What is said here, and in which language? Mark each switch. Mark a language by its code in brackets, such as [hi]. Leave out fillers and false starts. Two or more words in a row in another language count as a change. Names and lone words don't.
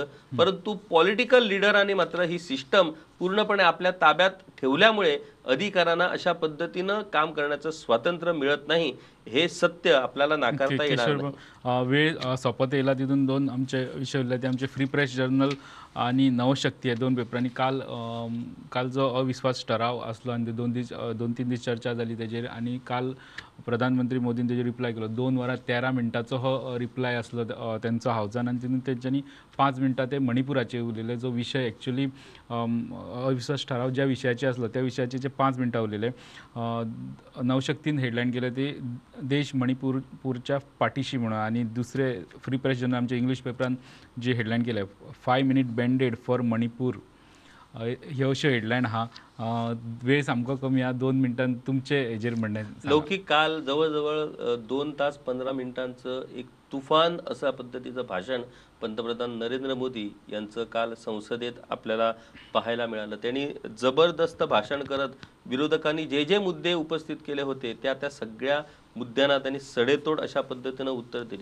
[mr] परंतु [en] political leaders [mr] मात्र ही सिस्टम पूर्णपणे आपल्या ताब्यात ठेवल्यामुळे अधिकाऱ्यांना अशा पद्धतीनं काम करण्याचं स्वातंत्र्य मिळत नाही. हे सत्य आपल्याला नाकारता येणार नाही. [kok] वेळ सोपत येईल तिथून दोन आमचे विषय उरले ते आमचे फ्री प्रेस जर्नल आणि नवशक्ती हे दोन पेपरांनी काल जो अविश्वास ठराव असलो आणि ते दोन तीन दीस चर्चा झाली तेजेर आणि काल प्रधानमंत्री मोदीन तेजेर रिप्लाय केलो 2 वरां 13 मिनटाचो हो रिप्लाय असलो त्यांचो हावजान आणि तितून तेंच्यांनी 5 मिनटां ते मणिपुराचेर उलयले जो विषय एक्चुअली अविश्वास ठराव ज्या विशयाचे असलो त्या विशयाचे जे 5 मिनटां उलयले. नवशक्तीन हेडलायन केले ते देश मणिपूरच्या पाठीशी म्हणून आणि दुसरे फ्री प्रेस जर्नल आमच्या इंग्लिश पेपरान जी हेडलायन केले 5 [en] minute banded for Manipur [kok] ह्यो अश्यो हेडलायन आहा. वेळ सामको कमी हा 2 मिनटां तुमचे हेजेर म्हणणें [mr] लौकिक काल जवळजवळ 2 तास 15 मिनिटांचं एक तुफान अशा पद्धतीचं भाषण पंतप्रधान नरेंद्र मोदी यांचं काल संसदेत आपल्याला पाहायला मिळालं. त्यांनी जबरदस्त भाषण करत विरोधकांनी जे जे मुद्दे उपस्थित केले होते त्या सगळ्या मुद्द्यांना त्यांनी सडेतोड अशा पद्धतीनं उत्तर दिली.